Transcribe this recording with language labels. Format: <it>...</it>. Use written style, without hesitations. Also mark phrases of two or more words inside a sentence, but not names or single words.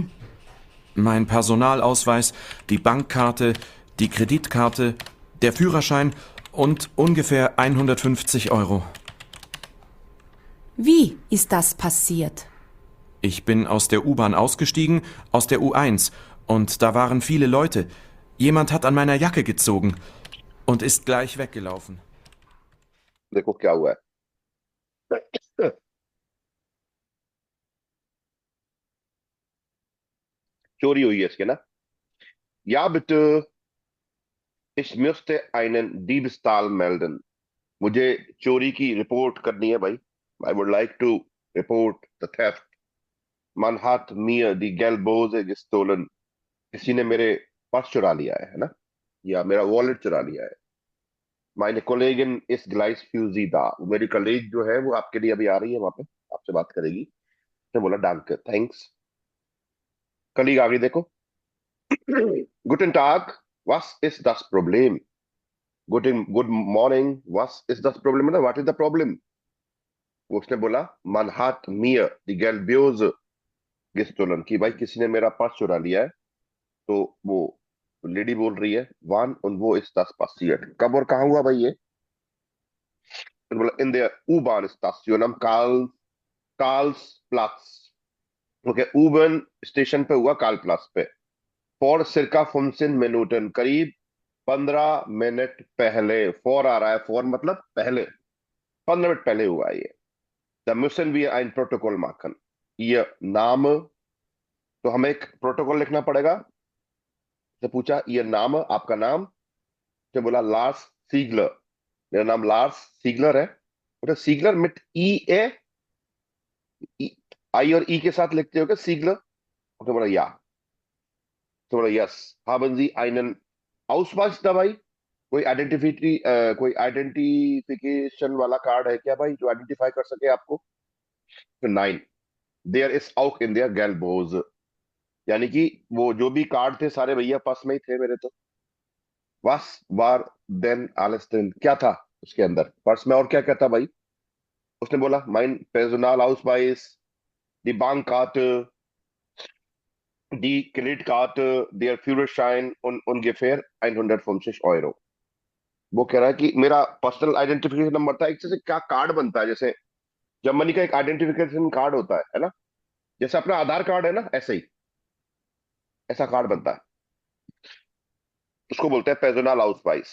<de>Mein Personalausweis, die Bankkarte, die Kreditkarte, der Führerschein und ungefähr 150 Euro. Wie ist das passiert? Ich bin aus der U-Bahn ausgestiegen, aus der U1, und da waren viele Leute. Jemand hat an meiner Jacke gezogen und ist gleich weggelaufen.</de> <hi>देखो क्या हुआ है। चोरी हुई है इसके ना।</hi> <de>Ja bitte, ich möchte einen Diebstahl melden.</de> <hi>मुझे चोरी की रिपोर्ट करनी है भाई।</hi> <en>I would like to report the theft.</en> <de>Man hat mir die Geldbörse gestohlen.</de> <hi>किसी ने मेरे पर्स चुरा लिया है ना, या मेरा वॉलेट चुरा लिया है।</hi> <de>Meine Kollegin ist gleich für Sie da.</de> <hi>मेरी कलीग जो है वो आपके लिए अभी आ रही है, वहां पे आपसे बात करेगी। उसने बोला danke, thanks। कलीग आ गई देखो।</hi> <de>Guten Tag, was ist das Problem?</de> <en>Good morning,</en> <de>was ist das Problem?</de> <en>What is the problem?</en> <hi>उसने बोला</hi> <de>man hat mir die Geldbörse gestohlen,</de> <hi>कि भाई किसी ने मेरा पर्स चुरा लिया है। तो वो लेडी बोल रही है</hi> <de>wann und wo ist das passiert?</de> <hi>कब और कहाँ हुआ भाई ये? तो बोला</hi> <de>in der U-Bahn-Station am Karlsplatz।</de> <hi>ओके, U-Bahn स्टेशन पे हुआ, कार्लप्लास पे।</hi> <de>vor circa 15 Minuten,</de> <hi>करीब 15 मिनट पहले। फॉर आ रहा है, फॉर मतलब पहले, 15 मिनट पहले हुआ ये।</hi> <de>Da müssen wir ein Protokoll machen. Ihr Name,</de> <hi>तो हमें एक प्रोटोकॉल लिखना पड़ेगा। तो पूछा</hi> <de>Ihr Name,</de> <hi>आपका नाम। तो बोला लार्स सीगलर, मेरा नाम लार्स सीगलर है। बोला सीगलर</hi> <de>mit E-A,</de> <hi>आई और ई के साथ लिखते हो क्या सीगलर? तो बोला या। तो बोला यस।</hi> <de>haben Sie einen Ausweis dabei?</de> <hi>कोई आइडेंटिफिकेशन वाला कार्ड है क्या भाई, जो आइडेंटिफाई कर सके आपको? नाइन,</hi> <en>there is out in there</en> <hi>Geldbörse, यानी कि वो जो भी कार्ड थे सारे भैया पास में ही थे मेरे।</hi> <de>तो was war denn alles drin?</de> <hi>क्या था उसके अंदर पर्स में, और क्या क्या था भाई? उसने बोला</hi> <de>mein Personalausweis, die Bankkarte, die Kreditkarte, der Führerschein und ungefähr 150 Euro।</de> <hi>वो कह रहा है कि मेरा</hi> <en>personal identification number</en> <hi>था। एक जैसे क्या कार्ड बनता है, जैसे जर्मनी का एक आइडेंटिफिकेशन कार्ड होता है ना, जैसे अपना आधार कार्ड है ना, ऐसे ही ऐसा कार्ड बनता है, उसको बोलते हैं</hi> <de>Personal Ausweis.</de>